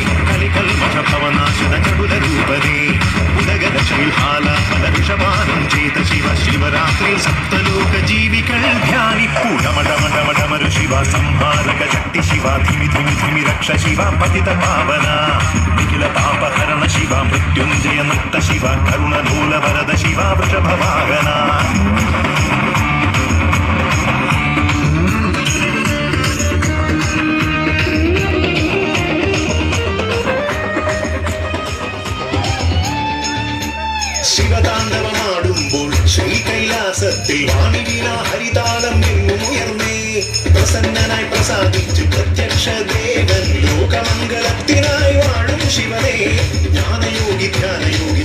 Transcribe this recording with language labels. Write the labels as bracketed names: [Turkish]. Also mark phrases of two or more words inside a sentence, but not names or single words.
[Sanskrit] कलिकल्मष भवनाशन चबुल रूपने उदगद शैलहालाहल वृषभानं चेत शिव शिवरात्रि सप्तलोक जीविकल ध्यानि डमडमडमडमरु शिवा संहारक शक्ति शिवा धिमि धिमि धिमि रक्ष शिवा पतित पावना निखिल पापहरण शिवा मृत्युंजय नृत्त शिवा करुणलोल वरद शिवा वृषभ वाहना [Malayalam] ശിവതാണ്ഡവമാടുമ്പോൾ ശ്രീകൈലാസത്തിൽ വാണിവീണ ഹരിതാളം എങ്ങുമുയർന്നേ പ്രസന്നനായി പ്രസാദിച്ചു പ്രത്യക്ഷ ദേവൻ ലോകമംഗളത്തിനായി വാഴും ശിവനേ ജ്ഞാനയോഗി ധ്യാനയോഗി